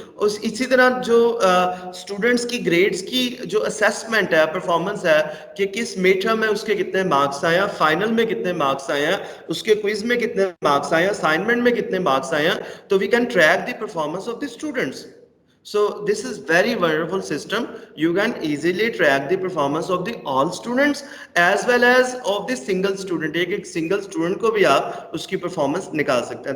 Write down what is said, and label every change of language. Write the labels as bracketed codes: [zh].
[ur] اسی طرح جو اسٹوڈنٹس کی گریڈس کی جو اسیسمنٹ ہے, پرفارمنس ہے, کہ کس میڈ ٹرم میں اس کے کتنے مارکس آئے ہیں, فائنل میں کتنے مارکس آئے ہیں, اس کے کوئز میں کتنے مارکس آئے ہیں, اسائنمنٹ میں کتنے مارکس آئے ہیں, تو [en] We can track the performance of the students. So this is very wonderful system. You can easily track the performance of the all students as well as of the single student. [ur] ایک single student کو بھی آپ اس کی performance نکال سکتے ہیں.